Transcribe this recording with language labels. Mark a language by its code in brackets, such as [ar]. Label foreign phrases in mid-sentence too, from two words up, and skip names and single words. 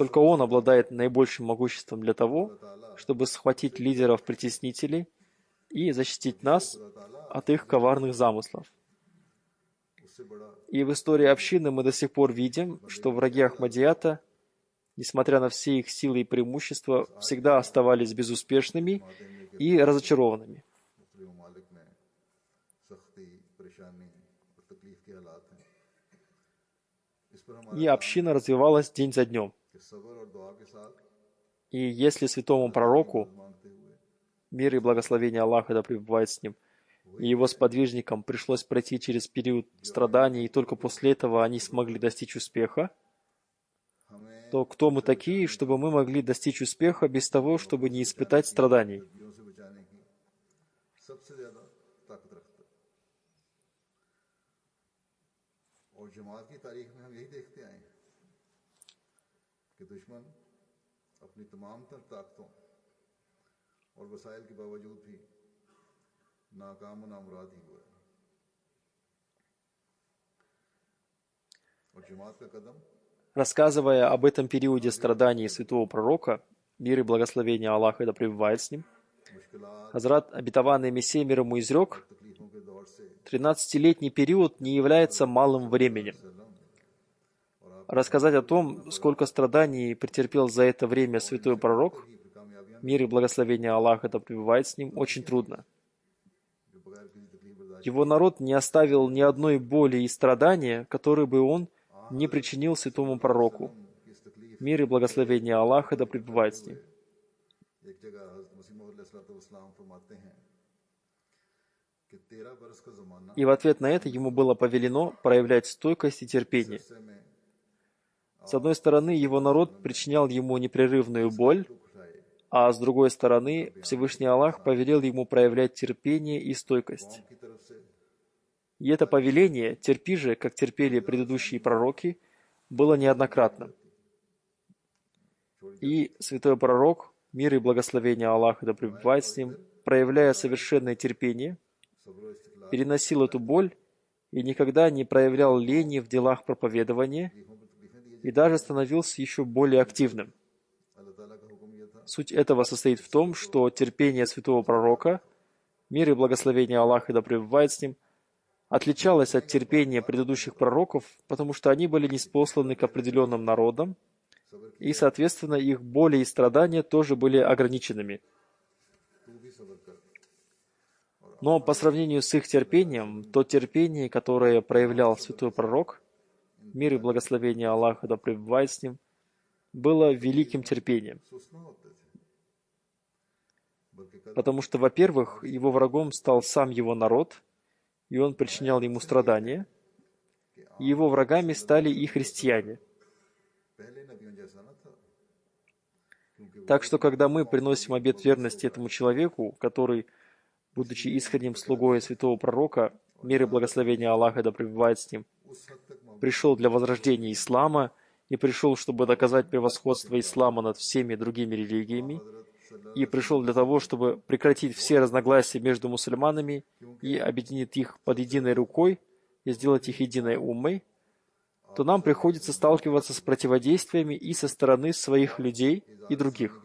[ru] Только Он обладает наибольшим могуществом для того, чтобы схватить лидеров-притеснителей и защитить нас от их коварных замыслов. [ur] اس سے بڑا [ru] И в истории общины мы до сих пор видим, что враги Ахмадията, несмотря на все их силы и преимущества, всегда оставались безуспешными и разочарованными. [ur] مختلف ممالک میں سختی پریشانی اور تکلیف کے حالات ہیں. اس پر ہمارا [ru] И община развивалась день за днем. [ur] کہ صبر اور دعا کے ساتھ [ru] И если святому пророку, [ur] مانگتے ہوئے [ru] мир и благословение Аллаха да пребывает с ним, и его сподвижникам пришлось пройти через период страданий, и только после этого они смогли достичь успеха, [ur] हमें [ru] то кто мы такие, чтобы мы могли достичь успеха без того, чтобы не испытать страданий? [ur] غلطیوں سے بچانے کی سب سے زیادہ طاقت رکھتا ہے. اور جماعت کی تاریخ میں ہم یہی دیکھتے آئے ہیں کہ دشمن اپنی تمام تر طاقتوں اور وسائل کے باوجود بھی ناکام اور نامراد ہی ہوا ہے. اور جماعت کا قدم [ru] Рассказывая об этом периоде страданий святого пророка, мир и благословение Аллаха да пребывает с ним, [ur] मुश्किलात [ru] Хазрат, обетованный Мессия мир ему изрек, [ur] تکلیفوں کے دور سے [ru] 13-летний период не является малым временем. Рассказать о том, сколько страданий претерпел за это время святой пророк, [ur] कामयाबियां [ru] мир и благословение Аллаха да пребывает с ним, очень трудно. [ur] جو بغیر کسی تکلیف برداشت [ru] Его народ не оставил ни одной боли и страдания, которые бы он не причинил святому пророку. [ur] کی اس تکلیف [ru] Мир и благословение Аллаха да пребывает с ним. [ur] ایک جگہ حضرت مسیح موعود علیہ السلام فرماتے ہیں کہ 13 برس کا زمانہ [ru] И в ответ на это ему было повелено проявлять стойкость и терпение. [ur] سے میں [ru] С одной стороны, его народ причинял ему непрерывную боль, [ur] دکھ اٹھائے [ru] а с другой стороны, Всевышний Аллах повелел ему проявлять терпение и стойкость. [ur] کی طرف سے [ru] И это повеление «терпи же, как терпели предыдущие пророки» было неоднократно. И святой пророк, мир и благословение Аллаха да пребывает с ним, проявляя совершенное терпение, [ur] صبر اور استقلال [ru] переносил эту боль и никогда не проявлял лени в делах проповедования [ur] تکلیفوں پر تکلیفیں دیے [ru] и даже становился еще более активным. [ur] اللہ تعالیٰ کا حکم یہ تھا [ru] Суть этого состоит в том, что терпение святого пророка, мир и благословение Аллаха да пребывает с ним, отличалось от терпения предыдущих пророков, потому что они были ниспосланы к определенным народам, и, соответственно, их боли и страдания тоже были ограниченными. [ur] تو بھی صبر کر [ru] Но по сравнению с их терпением, то терпение, которое проявлял святой пророк, мир и благословение Аллаха да пребывает с ним, было великим терпением. [ur] سست نہ ہوتے تھے بلکہ قدم [ru] Потому что, во-первых, его врагом стал сам его народ, и он причинял ему страдания, и его врагами стали и христиане. [ur] پہلے نبیوں جیسا نہ تھا کیونکہ [ru] Так что, когда мы приносим обет верности этому человеку, который, будучи искренним слугой святого пророка, мир и благословение Аллаха да пребывает с ним, [ur] اس حد تک محبت [ru] пришел для возрождения ислама и пришел, чтобы доказать превосходство ислама над всеми другими религиями, и пришел для того, чтобы прекратить все разногласия между мусульманами и объединить их под единой рукой и сделать их единой уммой, то нам приходится сталкиваться с противодействиями и со стороны своих людей и других.